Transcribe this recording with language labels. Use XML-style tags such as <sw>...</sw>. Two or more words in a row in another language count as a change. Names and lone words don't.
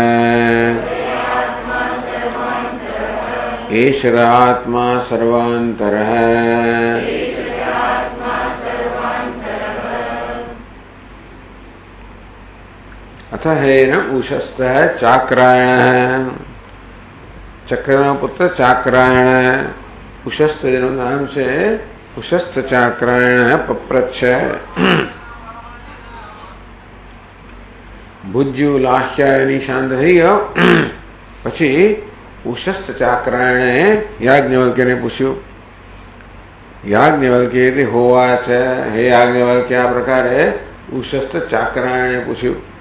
<sa>एष आत्मा सर्वान्तरः। अथ हेन उशस्तः चाक्रायणः।</sa> <gu>ચક્રના પુત્ર ચાક્રાયણ ઉશસ્ત જેનું નામ છે ઉશસ્ત ચાક્રાયણ પપ્રચ્છ। ભુજ્યુ લાહ્યાયની શાંત થઈ ગયો પછી ઉશસ્ત ચાક્રાયણે યાજ્ઞવલ્ક્યને પૂછ્યું।</gu> <sa>યાજ્ઞવલ્ક્ય હોવાચ</sa> <gu>હે યાજ્ઞવલ્ક્ય આ પ્રકારે ઉશસ્ત ચાક્રાયણે પૂછ્યું।</gu>